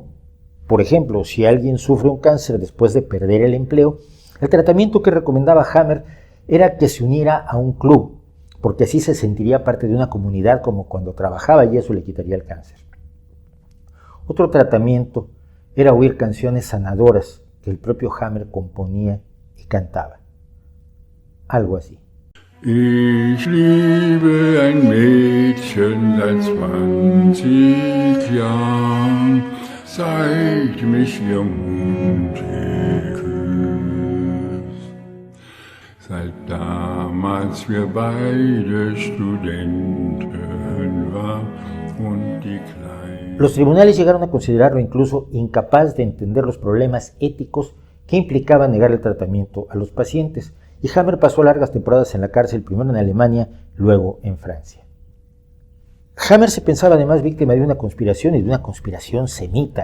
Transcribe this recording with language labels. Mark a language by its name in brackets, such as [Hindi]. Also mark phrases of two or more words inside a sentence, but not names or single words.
[Spanish] Por ejemplo, si alguien sufre un cáncer después de perder el empleo, el tratamiento que recomendaba Hammer era que se uniera a un club, porque así se sentiría parte de una comunidad como cuando trabajaba y eso le quitaría el cáncer. Otro tratamiento era oír canciones sanadoras que el propio Hammer componía y cantaba. Algo así. [German] Ich liebe ein Mädchen seit 20 Jahren, seit mich ihr Mund geküsst. Seit damals wir beide Studenten waren und die Kleinen. [Spanish] Los tribunales llegaron a considerarlo incluso incapaz de entender los problemas éticos que implicaban negar el tratamiento a los pacientes, y Hammer pasó largas temporadas en la cárcel, primero en Alemania, luego en Francia. Hammer se pensaba además víctima de una conspiración y de una conspiración semita.